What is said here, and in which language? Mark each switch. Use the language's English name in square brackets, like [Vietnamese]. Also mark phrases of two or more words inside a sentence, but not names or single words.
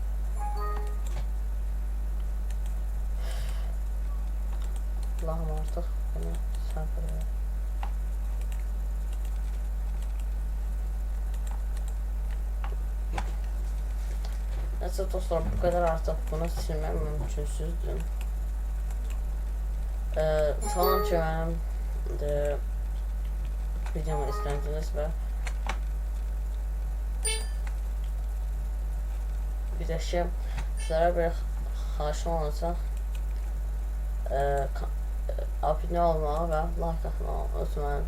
[Azerbaijani] Allah'ım artıq beni səbir ver. [Turkish] Neyse dostlar, bu kadar artık bunu silmem mümkünsüzdür. [Azerbaijani] Salam ki mənim videomu izlədiniz və bir də ki sizlərə bir xahişim olacaq, abunə olmağı və like atmağı unutmayın.